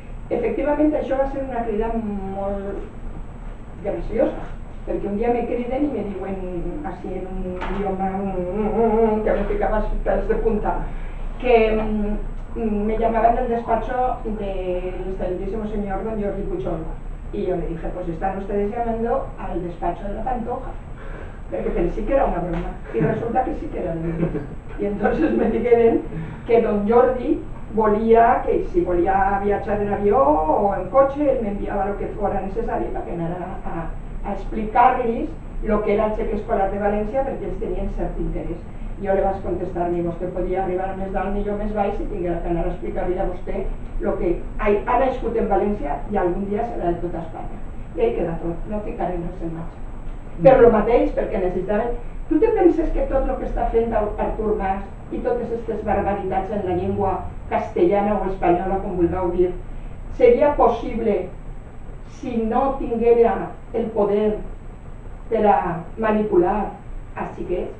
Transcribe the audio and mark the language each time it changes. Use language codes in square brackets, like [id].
[ca] Efectivament, això va ser una crida molt graciosa, perquè un dia me criden i me diuen, així en un idioma que me ficava els pèls de punta, que [es] me llamaban del despacho del excelentísimo señor don Jordi Puchol. Y yo le dije, pues están ustedes llamando al despacho de la Pantoja, porque pensé que era una broma, y resulta que sí que era de ellos. Y entonces me dijeron que don Jordi volía, que si volía viajar en avión o en coche, él me enviaba lo que fuera necesario para que anara a explicar-les lo que era el cheque escolar de València, [ca] perquè ells tenien cert interès. Jo li vaig contestar-li, vostè podia arribar més dalt ni jo més baix si tinguera que anar a explicar-li a vostè el que ha nascut en València i algun dia serà de tota Espanya. I ahí queda tot, no ficarem res en marxa. Però el mateix, perquè necessitaven... Tu te penses que tot el que està fent Artur Mas i totes aquestes barbaritats en la llengua castellana o espanyola, com vulgueu dir, seria possible si no tinguera el poder per a manipular als xiquets?